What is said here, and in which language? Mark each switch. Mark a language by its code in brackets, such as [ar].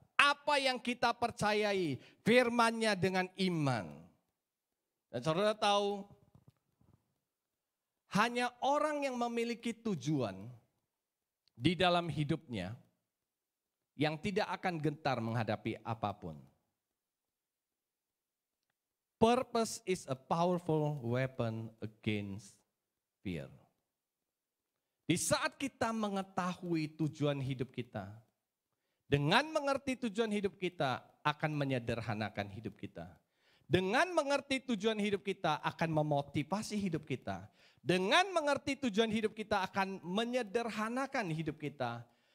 [id] Apa yang kita percayai, firman-Nya dengan iman. Dan saudara tahu, hanya orang yang memiliki tujuan di dalam hidupnya yang tidak akan gentar menghadapi apapun. [en] Purpose is a powerful weapon against fear. [id] Di saat kita mengetahui tujuan hidup kita, dengan mengerti tujuan hidup kita akan menyederhanakan hidup kita. Dengan mengerti tujuan hidup kita akan memotivasi hidup kita. Dengan mengerti tujuan hidup kita akan menyederhanakan hidup kita.